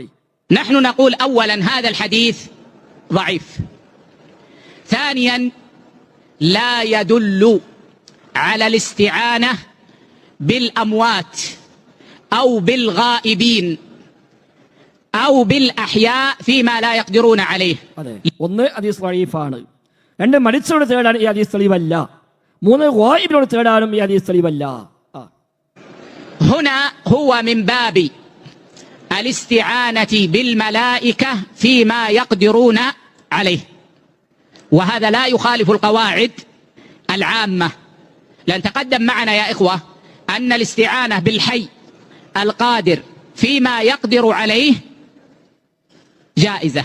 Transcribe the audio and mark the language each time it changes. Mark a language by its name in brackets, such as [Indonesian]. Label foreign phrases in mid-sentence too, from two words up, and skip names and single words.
[Arabic] نحن نقول أولا هذا الحديث ضعيف، ثانيا لا يدل على الاستعانة بالأموات أو بالغائبين أو بالأحياء فيما لا يقدرون عليه. [Malayalam] ഒന്ന് ഹദീസ് ളഈഫാണ്, രണ്ട് മരിച്ചവരോട് തേടാൻ ഈ ഹദീസ് തെളിവല്ല, മൂന്ന് ഗായിബിനോട് തേടാനും ഈ ഹദീസ് തെളിവല്ല. [Arabic] هنا هو من باب الاستعانة بالملائكة فيما يقدرون عليه، وهذا لا يخالف القواعد العامة، لأن تقدم معنا يا إخوة أن الاستعانة بالحي القادر فيما يقدر عليه جائزة.